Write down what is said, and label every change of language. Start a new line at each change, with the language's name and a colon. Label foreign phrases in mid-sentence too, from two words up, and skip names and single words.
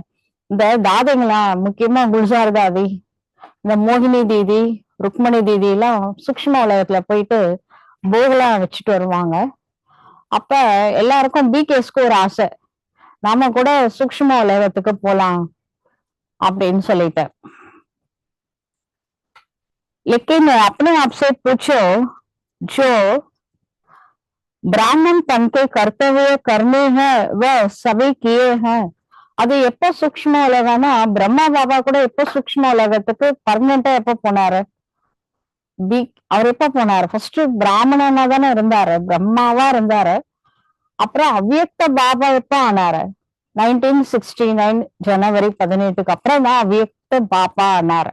Tamil: இந்த தாதைங்களா, முக்கியமா குல்ஜார் தாதி, இந்த மோகினி தீதி, ருக்மணி தீதி எல்லாம் சூக்ஷ்ம உலகத்துல போயிட்டு போகலாம் வச்சுட்டு வருவாங்க. அப்ப எல்லாருக்கும் பிகேஸ்க்கு ஒரு ஆசை, நாம கூட சூக்ஷ்ம உலகத்துக்கு போலாம் அப்படின்னு சொல்லிட்டு.
Hindi: लेकिन अपने आप से पूछो, जो ब्राह्मण तन के कर्तव्य करने हैं वह सभी किए हैं.
Tamil: அது எப்ப சூக்ஷ்ம உலகம்னா, பிரம்மா பாபா கூட எப்ப சூக்ஷ்ம உலகத்துக்கு பர்மனண்டா எப்ப போனாரு? அவர் எப்ப போனாரு? ஃபர்ஸ்ட் பிராமணனா தானே இருந்தாரு, பிரம்மாவா இருந்தாரு. அப்புறம் அவ்வியக்த பாபா எப்ப ஆனாரு? 1969 ஜனவரி 18க்கு அப்புறம் தான் அவ்வியக்த பாபா ஆனாரு.